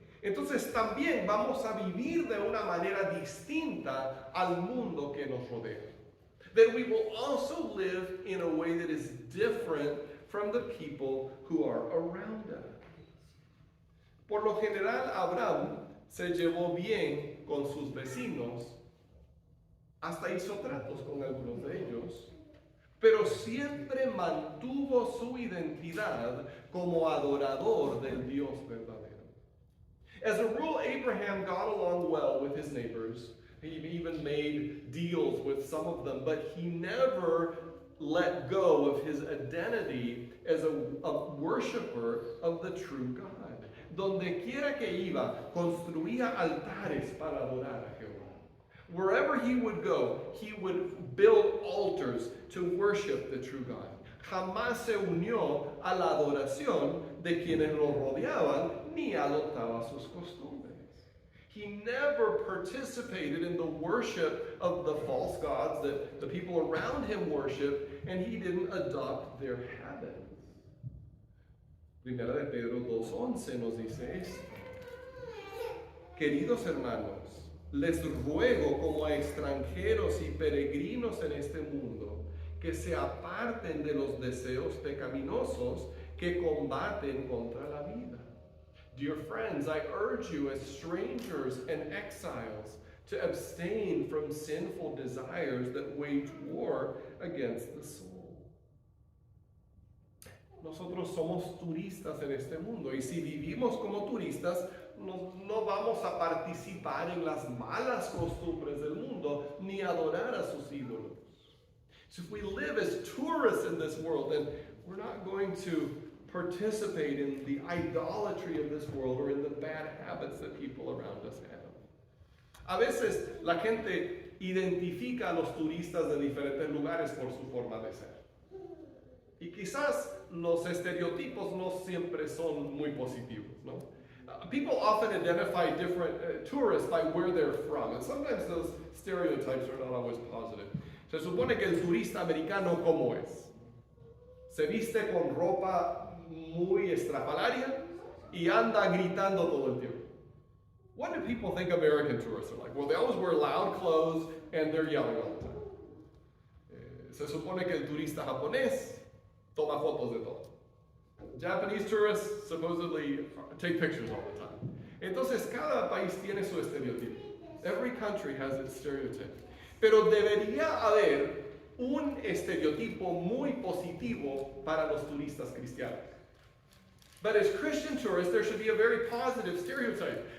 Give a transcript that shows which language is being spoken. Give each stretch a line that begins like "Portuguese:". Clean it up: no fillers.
Spanish: Entonces también vamos a vivir de una manera distinta al mundo que nos rodea.
English: That we will also live in a way that is different from the people who are around us.
Spanish: Por lo general, Abraham se llevó bien con sus vecinos, hasta hizo tratos con algunos de ellos, pero siempre mantuvo su identidad como adorador del Dios verdadero.
English: As a rule, Abraham got along well with his neighbors. He even made deals with some of them, but he never let go of his identity as a worshiper of the true God.
Spanish: Donde quiera que iba, construía altares para adorar a Jehová.
English: Wherever he would go, he would build altars to worship the true God.
Spanish: Jamás se unió a la adoración de quienes lo rodeaban, ni adoptaba sus costumbres.
English: He never participated in the worship of the false gods that the people around him worship, and he didn't adopt their habits.
Spanish: Primera de Pedro 2:11 nos dice esto. Queridos hermanos, les ruego como a extranjeros y peregrinos en este mundo, que se aparten de los deseos pecaminosos que combaten contra la vida.
English: Dear friends, I urge you as strangers and exiles to abstain from sinful desires that wage war against the soul.
Spanish: Nosotros somos turistas en este mundo, y si vivimos como turistas, no vamos a participar en las malas costumbres del mundo, ni adorar a sus ídolos.
English: So if we live as tourists in this world, then we're not going to participate in the idolatry of this world or in the bad habits that people around us have.
Spanish: A veces la gente identifica a los turistas de diferentes lugares por su forma de ser. Y quizás los estereotipos no siempre son muy positivos, ¿no?
English: People often identify different tourists by where they're from, and sometimes those stereotypes are not always positive.
Spanish: Se supone que el turista americano, ¿cómo es? Se viste con ropa muy estrafalaria y anda gritando todo el tiempo.
English: What do people think American tourists are like? Well, they always wear loud clothes and they're yelling all the time.
Spanish: Se supone que el turista japonés toma fotos de todo.
English: Japanese tourists supposedly take pictures all the time.
Spanish: Entonces, cada país tiene su estereotipo.
English: Every country has its stereotype.
Spanish: Pero debería haber un estereotipo muy positivo para los turistas cristianos.
English: But as Christian tourists, there should be a very positive stereotype.